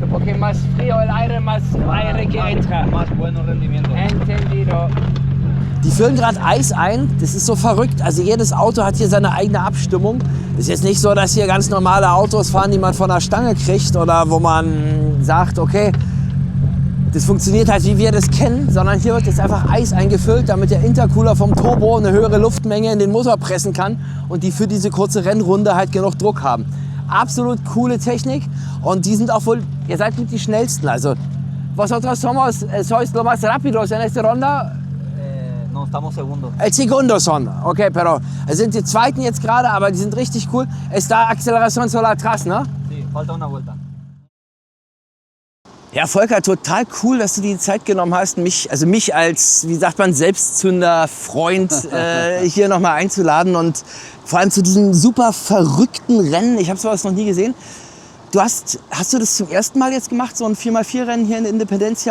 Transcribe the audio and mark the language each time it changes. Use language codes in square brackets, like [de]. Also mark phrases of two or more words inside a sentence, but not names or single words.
[es] Porque más frío el aire, más aire que entra. Más bueno rendimiento. Entendido. [de] Die füllen gerade Eis ein, das ist so verrückt. Also jedes Auto hat hier seine eigene Abstimmung. Es ist jetzt nicht so, dass hier ganz normale Autos fahren, die man von der Stange kriegt oder wo man sagt, okay, das funktioniert halt, wie wir das kennen, sondern hier wird jetzt einfach Eis eingefüllt, damit der Intercooler vom Turbo eine höhere Luftmenge in den Motor pressen kann und die für diese kurze Rennrunde halt genug Druck haben. Absolut coole Technik und die sind auch wohl, ihr seid mit die schnellsten. Also, [es] vosotros sois lo más rápidos en esta ronda. No, estamos segundos. El segundo son, [de] okay, pero sind die zweiten jetzt gerade, aber die sind richtig cool. [es] Está aceleración sola atrás, ne? Sí, falta una vuelta. [de] Ja, Volker, total cool, dass du die Zeit genommen hast, mich als, wie sagt man, Selbstzünder, Freund hier nochmal einzuladen und vor allem zu diesem super verrückten Rennen. Ich habe sowas noch nie gesehen. Hast du das zum ersten Mal jetzt gemacht, so ein 4x4-Rennen hier in Independencia?